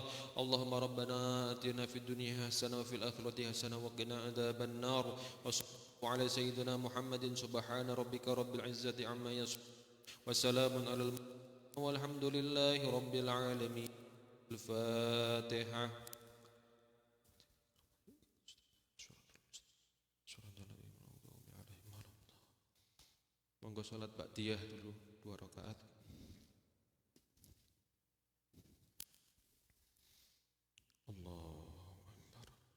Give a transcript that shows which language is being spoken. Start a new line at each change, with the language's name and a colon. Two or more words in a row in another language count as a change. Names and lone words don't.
Arabic: اللهم ربنا آتنا في الدنيا حسنة وفي الآخرة حسنة وقنا عذاب النار. وصلى الله على سيدنا محمد. سبحان ربك رب العزة عما يصفون وسلام على المرسلين والحمد لله رب العالمين. الفاتحة.
Javanese: Monggo salat ba'diyah dulu 2 rakaat.
Arabic: الله أكبر.